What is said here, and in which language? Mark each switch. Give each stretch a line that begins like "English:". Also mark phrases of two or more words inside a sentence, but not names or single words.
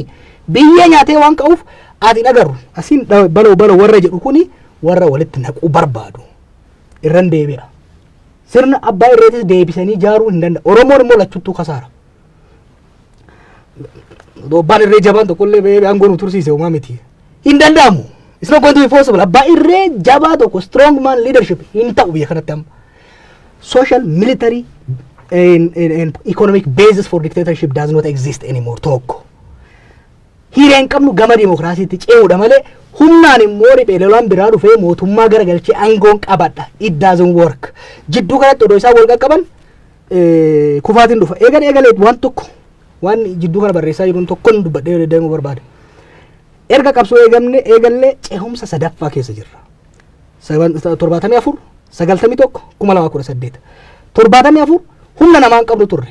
Oromo: Biyyee nyaatee waan ka'uuf ati dhagarru asiin baloo warra jedhu kuni warra walitti naquu barbaadu. Irran deebi'a. Sirna abbaa irreetis deebisanii ijaaruu hin danda'u. Oromoon immoo lachuttuu kasaara. Abbaan irree jabaan tokkollee aangoo nu tursiise uumaa miti. Hin danda'amu.
English: It's not going to be possible.
Oromo: Abbaa irree jabaa tokko
English: strong man leadership
Oromo: hin ta'u biyya kanatti amma.
English: Social, military and economic basis for dictatorship does not exist anymore tokko.
Oromo: Hireen qabnu gama dimokiraasiitti ce'uudha malee humnaan immoo riphee lolaan biraa dhufee mootummaa garagalchee aangoon qabadha.
English: It doesn't work.
Oromo: Jidduu kanatti odoo isaa wal qaqqaban kufaatiin dhufa. Eegalee waan tokko waan jidduu kana barreessaa jiruun tokkoon dubbadhee deemuu barbaade. Erga qabsoo eegallee ce'umsa sadaffaa keessa jirra. 74 91 2018 74 humna namaan qabnu turre.